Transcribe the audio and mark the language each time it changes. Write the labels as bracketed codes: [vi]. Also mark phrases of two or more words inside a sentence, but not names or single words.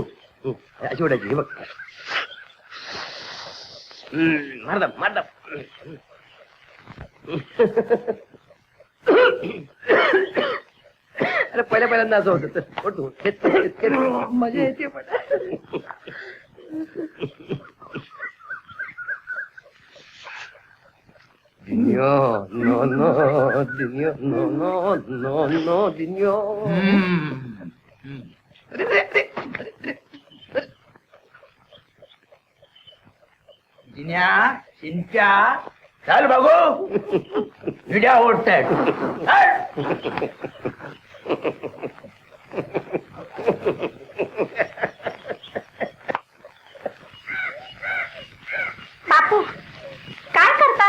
[mr] अशी ओढायची. हे बघ. मारदाम मारदाम. अरे पहिल्यांदा असं होतं. मजा येते पण. [en] Dinio, no, no, Dinio, no, no, no, no, Dinio. [mr] जिन्या, चिंट्या, चल बघू विड्या ओढतायत. बापू काय करता?